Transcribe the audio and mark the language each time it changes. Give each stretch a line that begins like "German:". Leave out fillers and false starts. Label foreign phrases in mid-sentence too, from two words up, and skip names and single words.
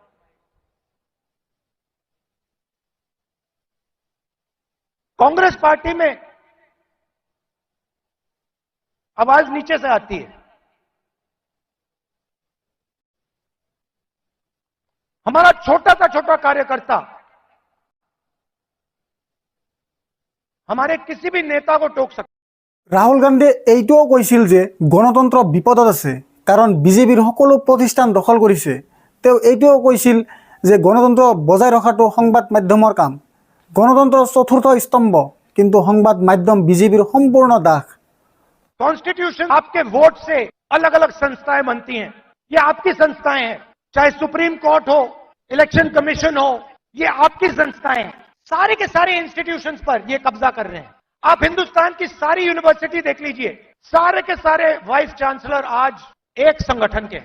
Hindi: कांग्रेस पार्टी में आवाज नीचे से आती है। हमारा छोटा सा छोटा कार्यकर्ता हमारे किसी भी नेता को टोक सकता।
Assamese: राहुल गांधी এইটোও কৈছিল যে গণতন্ত্ৰ বিপদত আছে কাৰণ বিজেপিৰ সকলো প্ৰতিষ্ঠান দখল কৰিছে। তেওঁ এইটোও কৈছিল যে গণতন্ত্ৰ বজাই ৰখাটো সংবাদ মাধ্যমৰ কাম। গণতন্ত্ৰৰ চতুৰ্থ স্তম্ভ, কিন্তু সংবাদ মাধ্যম বিজেপিৰ সম্পূर्ण দাস।
Hindi: कॉन्स्टिट्यूशन आपके वोट से अलग अलग संस्थाएं बनती हैं, ये आपकी संस्थाएं हैं। चाहे सुप्रीम कोर्ट हो, इलेक्शन कमीशन हो, ये आपकी संस्थाएं हैं। सारे के सारे इंस्टीट्यूशंस पर ये कब्जा कर रहे हैं। आप हिंदुस्तान की सारी यूनिवर्सिटी देख लीजिए, सारे के सारे
English: vice chancellor
Hindi: आज एक संगठन के हैं।